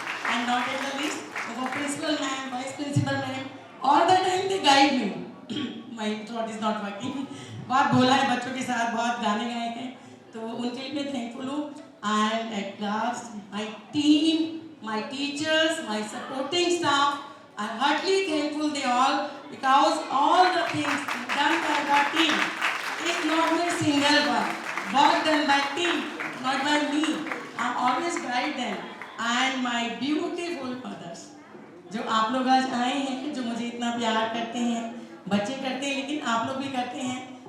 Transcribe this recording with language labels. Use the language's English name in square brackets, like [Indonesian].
[English] And not at the least, our principal ma'am, vice principal ma'am, all the time they guide me. My throat is not working. [Hindi] बहुत बोला है बच्चों के साथ, बहुत गाने गाए हैं, तो उनके लिए मैं थैंकफुल हूँ. [English] And at last, my team, my teachers, my supporting staff, I'm heartily thankful they all, because all the things done by the team is not my single work done by team, not by me. I always guide them. And my beautiful mothers, [Hindi] जो आप लोग आज आए हैं, जो मुझे इतना प्यार करते हैं, बच्चे करते हैं लेकिन आप लोग भी करते हैं.